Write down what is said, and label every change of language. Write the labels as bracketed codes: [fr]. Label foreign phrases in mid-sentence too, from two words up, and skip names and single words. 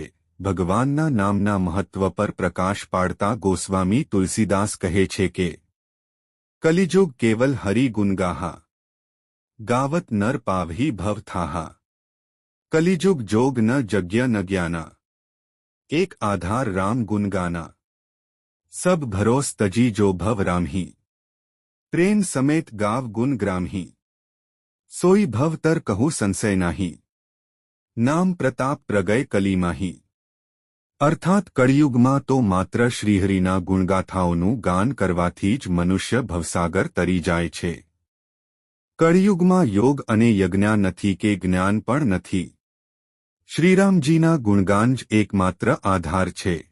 [gu] ભગવાનના નામના મહત્વ પર પ્રકાશ પાડતા ગોસ્વામી તુલસીદાસ કહે છે કે [awa] कलिजुग केवल हरि गुणगाहा गावत नर पावहि भव थाहा। कलिजुग जोग न जग्य न ग्याना एक आधार राम गुणगाना। सब भरोस तजी जो भव रामही प्रेम समेत गाव गुण ग्रामही सोई भव तर कहु संशय नाही नाम प्रताप प्रगय कली माही। [gu] અર્થાત કળિયુગમાં તો માત્ર શ્રીહરિના ગુણગાથાઓનું ગાન કરવાથી જ મનુષ્ય ભવસાગર તરી જાય છે. કળિયુગમાં યોગ અને યજ્ઞ નથી કે જ્ઞાન પણ નથી. શ્રીરામજીના ગુણગાન જ એકમાત્ર આધાર છે.